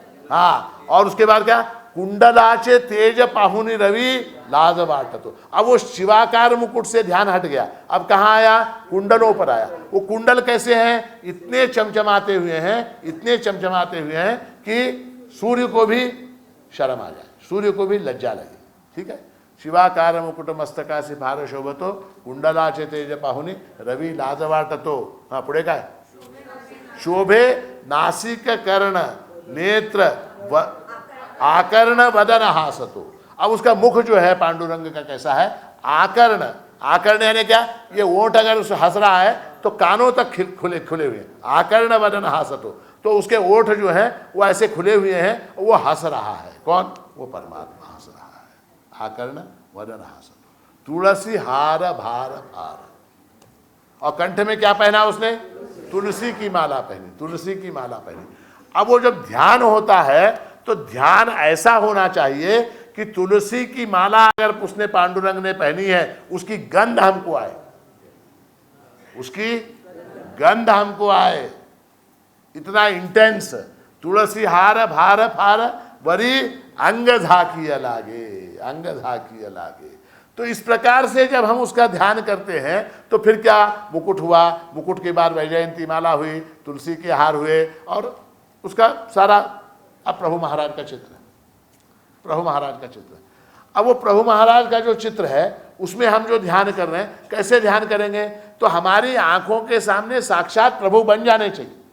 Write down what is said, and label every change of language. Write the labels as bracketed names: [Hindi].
[Hindi] हाँ, और उसके बाद क्या? [Marathi] कुंडलाचे तेज पाहुनी रवि लाज बाटतो। [Hindi] अब वो शिवाकार मुकुट से ध्यान हट गया, अब कहाँ आया? कुंडलों पर आया। वो कुंडल कैसे हैं? इतने चमचमाते हुए हैं, इतने चमचमाते हुए हैं कि सूर्य को भी शर्म आ जाए, सूर्य को भी लज्जा लगे। ठीक है, [Marathi] शिवाकार मुकुट मस्तकासी भार शोभतो कुंडलाचे तेज पाहुनी रवी लाज वाटतो. हाँ पुढे काय, शोभे नासिक कर्ण नेत्र आकर्ण वदन हासतो. [Hindi] अब उसका मुख जो है पांडुरंग का कैसा है, आकर्ण. आकर्ण यानी क्या, ये ओंठ अगर उसे हंस रहा है तो कानों तक खुले खुले हुए. [Marathi] आकर्ण वदन हासतो, [Hindi] तो उसके ओठ जो है वो ऐसे खुले हुए हैं, वो हंस रहा है. कौन, वो परमात्मा हंस रहा है. [Marathi] आकर्ण वदन हासतो. तुलसी हार भार भार. [Hindi] और कंठ में क्या पहना उसने, तुलसी की माला पहनी. तुलसी की माला पहनी. अब वो जब ध्यान होता है तो ध्यान ऐसा होना चाहिए कि तुलसी की माला अगर उसने पांडुरंग ने पहनी है, उसकी गंध हमको आए, उसकी गंध हमको आए. इतना इंटेंस. [Marathi] तुलसी हार भार फार वरी अंग झाकिया लागे, अंग झाकिया लागे. [Hindi] तो इस प्रकार से जब हम उसका ध्यान करते हैं तो फिर क्या, मुकुट हुआ, मुकुट के बाद वैजयंती माला हुई, तुलसी के हार हुए, और उसका सारा. अब प्रभु महाराज का चित्र है, प्रभु महाराज का चित्र. अब वो प्रभु महाराज का जो चित्र है उसमें हम जो ध्यान कर रहे हैं, कैसे ध्यान करेंगे, तो हमारी आंखों के सामने साक्षात प्रभु बन जाने चाहिए.